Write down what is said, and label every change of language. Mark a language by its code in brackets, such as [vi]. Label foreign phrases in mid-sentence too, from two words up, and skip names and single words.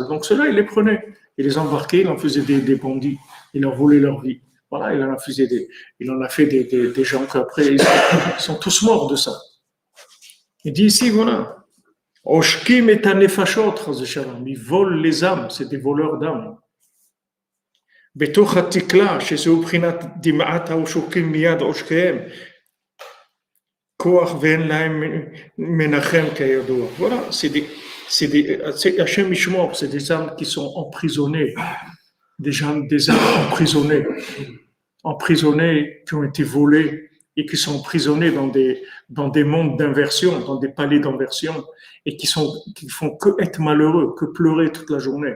[fr] Donc, ceux-là, il les prenait. Il les embarquait, il en faisait des bandits. Il leur volait leur vie. Voilà, il en a fait des gens qu'après, ils sont tous morts de ça. Il dit ici, voilà. [he] עושקים את הנפשות, [fr] ils volent les âmes, c'est des voleurs d'âmes. [he] בתוך התקלה, שזהו בחינת דמעת העושקים מיד עושקיהם, כוח ואין להם מנחם כידוע. [fr] Voilà, c'est [he] השם ישמור, [fr] c'est des âmes qui sont emprisonnées, des âmes emprisonnées, qui ont été volées et qui sont emprisonnées dans des mondes d'inversion, dans des palais d'inversion, et qui font que être malheureux, que pleurer toute la journée.